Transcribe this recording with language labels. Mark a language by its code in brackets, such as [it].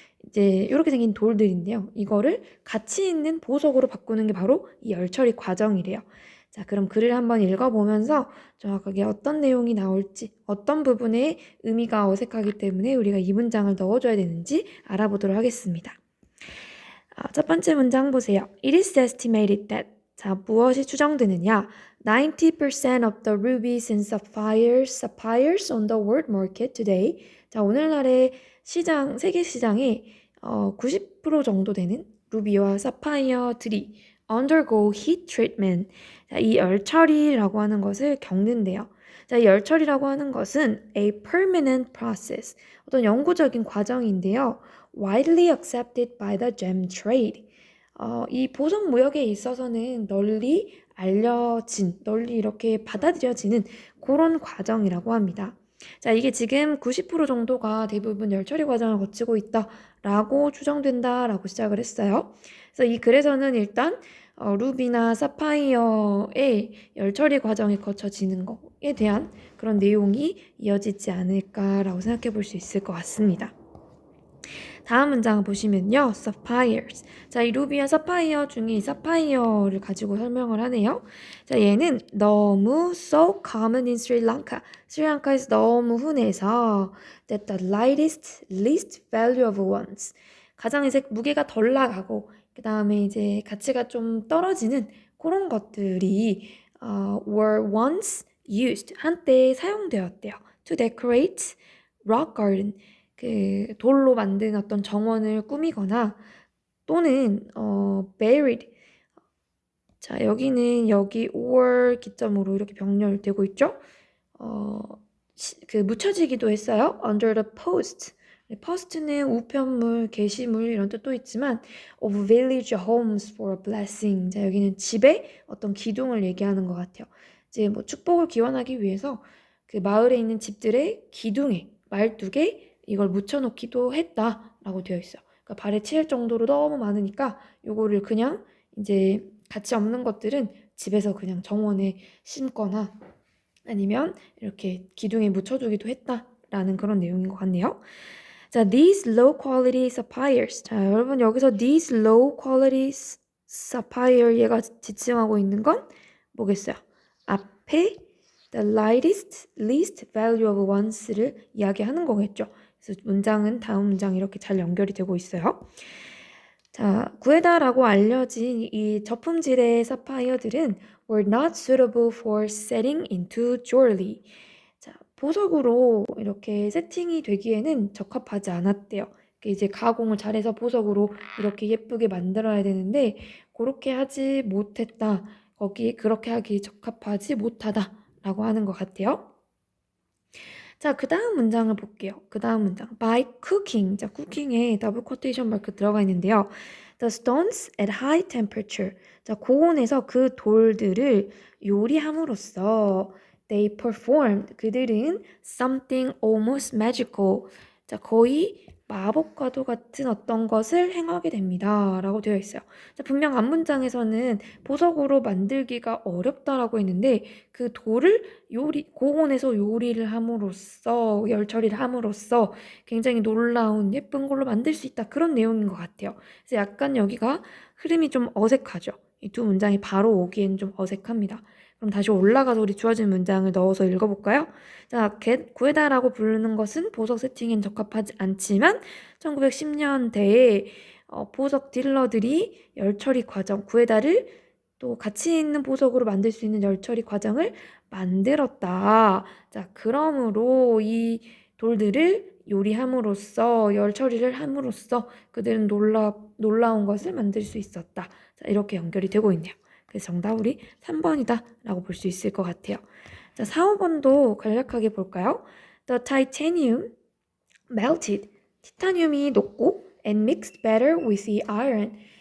[ko] 이제 이렇게 생긴 돌들인데요. 이거를 가치 있는 보석으로 바꾸는 게 바로 이 열처리 과정이래요. 자, 그럼 글을 한번 읽어보면서 정확하게 어떤 내용이 나올지, 어떤 부분에 의미가 어색하기 때문에 우리가 이 문장을 넣어줘야 되는지 알아보도록 하겠습니다. 첫 번째 문장 보세요. [en] It is estimated that [ko] 자, 무엇이 추정되느냐? [en] 90% of the rubies and sapphires on the world market today. [ko] 자, 오늘날의 시장, 세계 시장에 90% 정도 되는 루비와 사파이어들이 [en] undergo heat treatment. [ko] 자, 이 열처리라고 하는 것을 겪는데요. 자, 이 열처리라고 하는 것은 [en] a permanent process. [ko] 어떤 영구적인 과정인데요. [en] widely accepted by the gem trade. [ko] 이 보석 무역에 있어서는 널리 알려진, 널리 이렇게 받아들여지는 그런 과정이라고 합니다. 자, 이게 지금 90% 정도가 대부분 열처리 과정을 거치고 있다라고 추정된다라고 시작을 했어요. 그래서 이 글에서는 일단 루비나 사파이어의 열처리 과정이 거쳐지는 것에 대한 그런 내용이 이어지지 않을까라고 생각해 볼 수 있을 것 같습니다. 다음 문장 보시면요. sapphires. 자, 이 루비와 사파이어 중에 이 사파이어를 가지고 설명을 하네요. 자, 얘는 너무 [en] so common in Sri Lanka. [ko] 스리랑카에서 너무 흔해서 [en] that the lightest, least valuable ones. [ko] 가장 이제 무게가 덜 나가고 그 다음에 이제 가치가 좀 떨어지는 그런 것들이 [en] were once used. [ko] 한때 사용되었대요. [en] to decorate rock garden. [ko] 그 돌로 만든 어떤 정원을 꾸미거나 또는 buried. 자, 여기는 여기 or 기점으로 이렇게 병렬되고 있죠. 그 묻혀지기도 했어요. [en] under the post. [ko] post는 우편물, 게시물 이런 뜻도 있지만 [en] of village homes for a blessing. [ko] 자, 여기는 집의 어떤 기둥을 얘기하는 것 같아요. 이제 뭐 축복을 기원하기 위해서 그 마을에 있는 집들의 기둥에 말뚝에 이걸 묻혀놓기도 했다라고 되어 있어요. 그러니까 발에 치일 정도로 너무 많으니까 요거를 그냥 이제 가치 없는 것들은 집에서 그냥 정원에 심거나 아니면 이렇게 기둥에 묻혀두기도 했다라는 그런 내용인 것 같네요. 자, [en] these low quality sapphires. [ko] 자, 여러분 여기서 [en] these low quality sapphire [ko] 얘가 지칭하고 있는 건 뭐겠어요? 앞에 [en] the lightest, least valuable ones [ko] 를 이야기하는 거겠죠. 그래서 문장은 다음 문장 이렇게 잘 연결이 되고 있어요. 자, 구에다라고 알려진 이 저품질의 사파이어들은 [en] were not suitable for setting into jewelry. [ko] 자, 보석으로 이렇게 세팅이 되기에는 적합하지 않았대요. 이제 가공을 잘해서 보석으로 이렇게 예쁘게 만들어야 되는데 그렇게 하지 못했다. 거기 그렇게 하기 적합하지 못하다라고 하는 것 같아요. 자, 그 다음 문장을 볼게요. 그 다음 문장. [en] By cooking. [ko] 자, cooking에 더블 코테이션 마크 들어가 있는데요. [en] The stones at high temperature. [ko] 자, 고온에서 그 돌들을 요리함으로써 [en] They performed. [ko] 그들은 [en] something almost magical. [ko] 자, 거의 마법과도 같은 어떤 것을 행하게 됩니다. 라고 되어 있어요. 자, 분명 앞문장에서는 보석으로 만들기가 어렵다라고 했는데 그 돌을 고온에서 요리를 함으로써 열 처리를 함으로써 굉장히 놀라운 예쁜 걸로 만들 수 있다. 그런 내용인 것 같아요. 그래서 약간 여기가 흐름이 좀 어색하죠. 이 두 문장이 바로 오기엔 좀 어색합니다. 그럼 다시 올라가서 우리 주어진 문장을 넣어서 읽어볼까요? 자, 구에다라고 부르는 것은 보석 세팅엔 적합하지 않지만 1910년대에 보석 딜러들이 열처리 과정, 구에다를 또 가치 있는 보석으로 만들 수 있는 열처리 과정을 만들었다. 자, 그러므로 이 돌들을 요리함으로써 열처리를 함으로써 그들은 놀라운 것을 만들 수 있었다. 자, 이렇게 연결이 되고 있네요. 그래서 정답 우리 3번이다 라고 볼 수 있을 것 같아요. 자, 4, 5번도 간략하게 볼까요? [en] The titanium melted. [ko] 티타늄이 녹고 [en] and mixed better with the iron.